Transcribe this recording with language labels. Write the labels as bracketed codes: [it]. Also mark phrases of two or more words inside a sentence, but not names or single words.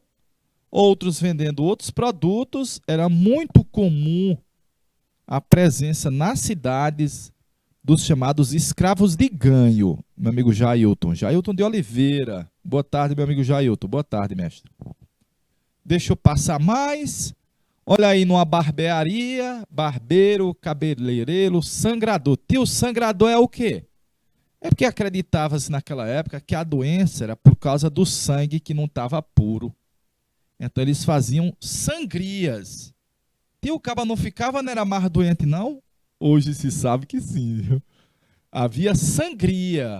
[pt] Outros vendendo outros produtos. Era muito comum a presença nas cidades dos chamados escravos de ganho. Meu amigo Jailton. Jailton de Oliveira. Boa tarde, meu amigo Jailton. Boa tarde, mestre. Deixa eu passar mais. Olha aí numa barbearia, barbeiro, cabeleireiro, sangrador. Tio, sangrador é o quê? É porque acreditava-se naquela época que a doença era por causa do sangue que não estava puro. Então eles faziam sangrias. Tio, o caba não ficava, não era mais doente não? Hoje se sabe que sim, viu? Havia sangria.